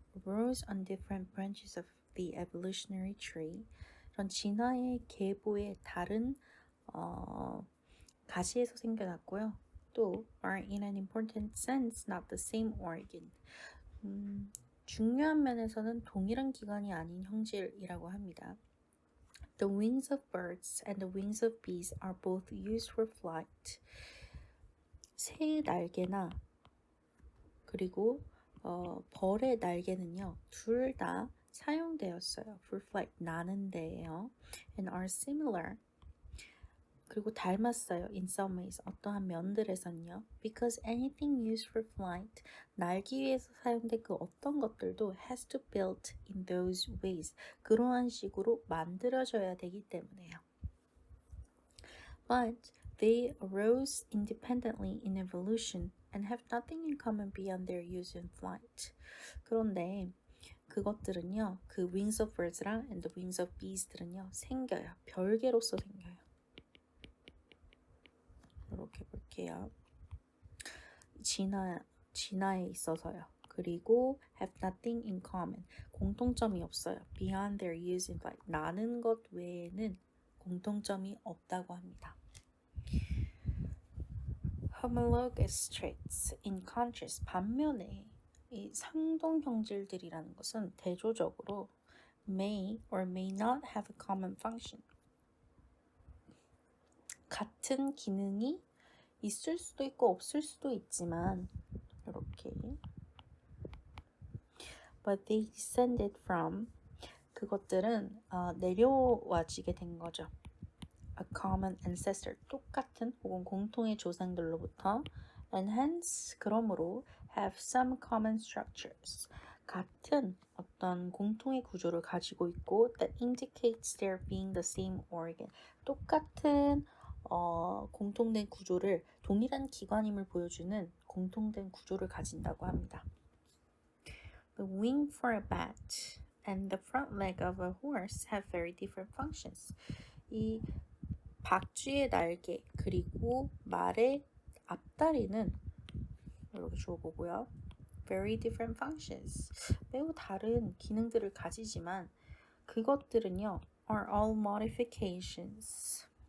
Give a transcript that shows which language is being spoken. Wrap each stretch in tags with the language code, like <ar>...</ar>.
<en>Grows on different branches of the evolutionary tree.</en> <ko>이런 진화의 계보의 다른 가지에서 생겨났고요.</ko> <en>또 are in an important sense not the same organ.</en> <ko>중요한 면에서는 동일한 기관이 아닌 형질이라고 합니다.</ko> <en>The wings of birds and the wings of bees are both used for flight.</en> <ko>새의 날개나 그리고 벌의 날개는요. 둘 다 사용되었어요.</ko> <en>For flight,</en> <ko>나는 데예요.</ko> <en>And are similar.</en> <ko>그리고 닮았어요.</ko> <en>In some ways,</en> <ko>어떠한 면들에선요.</ko> <en>Because anything used for flight,</en> <ko>날기 위해서 사용된 그 어떤 것들도</ko> <en>has to built in those ways.</en> <ko>그러한 식으로 만들어져야 되기 때문에요.</ko> <en>But they arose independently in evolution and have nothing in common beyond their use in flight.</en> <ko>그런데 그것들은요.</ko> <en>그 wings of birds랑 and the wings of bees들은요.</en> <ko>생겨요. 별개로서 생겨요. 이렇게 볼게요. 진화에 있어서요. 그리고</ko> <en>have nothing in common.</en> <ko>공통점이 없어요.</ko> <en>Beyond their use in flight.</en> <ko>나는 것 외에는 공통점이 없다고 합니다.</ko> <en>Homologous traits. In contrast,</en> <ko>반면에 이 상동 형질들이라는 것은 대조적으로</ko> <en>may or may not have a common function.</en> <ko>같은 기능이 있을 수도 있고 없을 수도 있지만 이렇게</ko> <en>but they descended from</en> <ko>그것들은 내려와지게 된 거죠.</ko> <en>A common ancestor</en> <ko>똑같은 혹은 공통의 조상들로부터</ko> <en>and hence</en> <ko>그러므로</ko> <en>have some common structures</en> <ko>같은 어떤 공통의 구조를 가지고 있고</ko> <en>that indicates their being the same organ</en> <ko>똑같은 공통된 구조를 동일한 기관임을 보여주는 공통된 구조를 가진다고 합니다.</ko> <en>The wing for a bat and the front leg of a horse have very different functions.</en> <ko>이 박쥐의 날개 그리고 말의 앞다리는 이렇게 주어보고요.</ko> <en>Very different functions.</en> <ko>매우 다른 기능들을 가지지만 그것들은요.</ko> <en>are all modifications.</en>